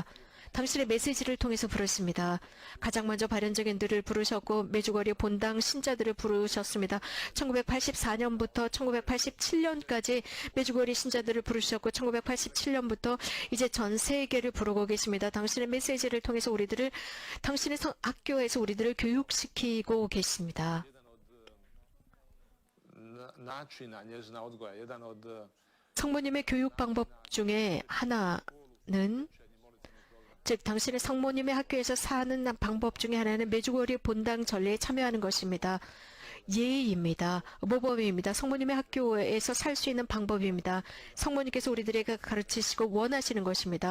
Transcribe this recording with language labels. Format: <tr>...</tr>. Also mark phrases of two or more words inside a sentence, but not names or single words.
<ko>당신의 메시지를 통해서 부르십니다. 가장 먼저 발현적인들을 부르셨고 매주거리 본당 신자들을 부르셨습니다. 1984년부터 1987년까지 매주거리 신자들을 부르셨고 1987년부터 이제 전 세계를 부르고 계십니다. 당신의 메시지를 통해서 우리들을 당신의 학교에서 우리들을 교육시키고 계십니다.</ko> <hr>Načina njezina odgoja, jedan od</hr> <ko>성모님의 교육 방법 중에 하나는 즉 당신의 성모님의 학교에서 사는 방법 중에 하나는 메주거리 본당 전례에 참여하는 것입니다. 예의입니다. 모범입니다. 성모님의 학교에서 살 수 있는 방법입니다. 성모님께서 우리들에게 가르치시고 원하시는 것입니다.</ko>